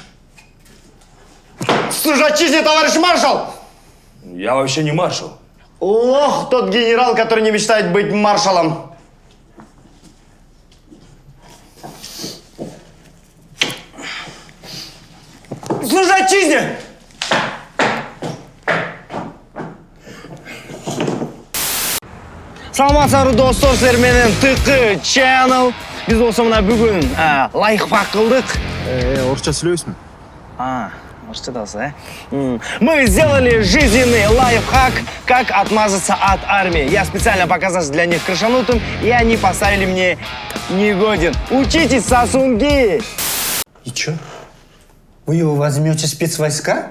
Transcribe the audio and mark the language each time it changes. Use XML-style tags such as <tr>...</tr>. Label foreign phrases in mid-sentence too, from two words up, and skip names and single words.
<ru>Служу отчизне, товарищ маршал! Я вообще не маршал. Лох тот генерал, который не мечтает быть маршалом. Служу отчизне!</ru> <kk>Саламатсыздар достор, сіздер менен ТК Channel. Біз осы мына бүгін лайфхак қылдық. Орысша сөйлейсің?</kk> <ru>Может, да? Мы сделали жизненный лайфхак, как отмазаться от армии. Я специально показался для них крышанутым, и они поставили мне негоден. Учитесь, сосунки! И чё? Вы его возьмете в спецвойска?</ru>